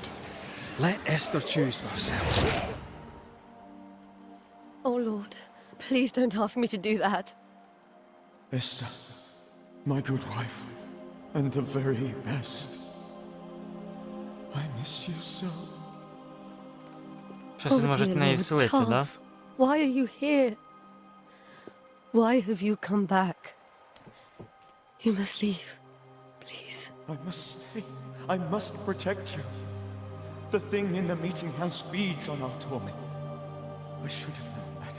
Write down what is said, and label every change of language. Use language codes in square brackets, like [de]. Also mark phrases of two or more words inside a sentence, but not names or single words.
[en] Let Esther choose for herself. Oh, Lord, please don't ask me to do that. Esther, my good wife, and the very best. I miss you so. [uk] Щось він може в неї вселитися, да? [en] Charles, why are you here? Why have you come back? You must leave, please. I must stay. I must protect you. The thing in the meeting house feeds on our torment. I should have known better.